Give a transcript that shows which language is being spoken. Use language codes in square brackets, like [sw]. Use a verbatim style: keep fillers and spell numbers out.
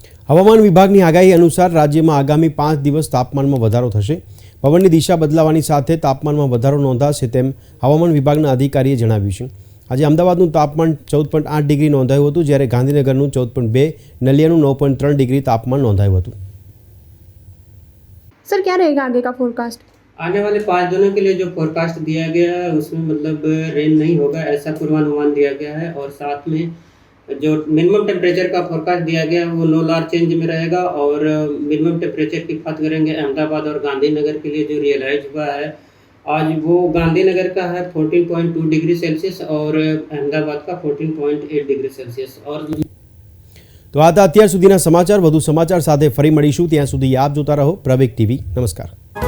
[gu] હવામાન વિભાગની આગાહી અનુસાર રાજ્યમાં આગામી પાંચ દિવસ તાપમાનમાં વધારો થશે. પવનની દિશા બદલાવાની સાથે તાપમાનમાં વધારો નોંધાશે તેમ હવામાન વિભાગના અધિકારીએ જણાવ્યું છે. આજે અમદાવાદનું તાપમાન ચૌદ પોઈન્ટ આઠ ડિગ્રી નોંધાયું હતું, જ્યારે ગાંધીનગરનું ચૌદ પોઈન્ટ બે, નલિયાનું નવ પોઈન્ટ ત્રણ ડિગ્રી તાપમાન નોંધાયું હતું. [hi] सर क्या रहेगा आगे का फोरकास्ट? आने वाले पाँच दिनों के लिए जो फोरकास्ट दिया गया है उसमें मतलब रेन नहीं होगा ऐसा पूर्वानुमान दिया गया है, और साथ में जो मिनिमम टेम्परेचर का फोरकास्ट दिया गया है वो नो लार्ज चेंज में रहेगा, और मिनिमम टेम्परेचर की बात करेंगे अहमदाबाद और गांधीनगर के लिए जो रियलाइज हुआ है आज वो गांधीनगर का है fourteen point two degree Celsius और अहमदाबाद का fourteen point eight degree Celsius. और [gu] તો આ હતા અત્યાર સુધીના સમાચાર. વધુ સમાચાર સાથે ફરી મળીશું, ત્યાં સુધી આપ જોતા રહો પ્રવીક ટીવી. નમસ્કાર.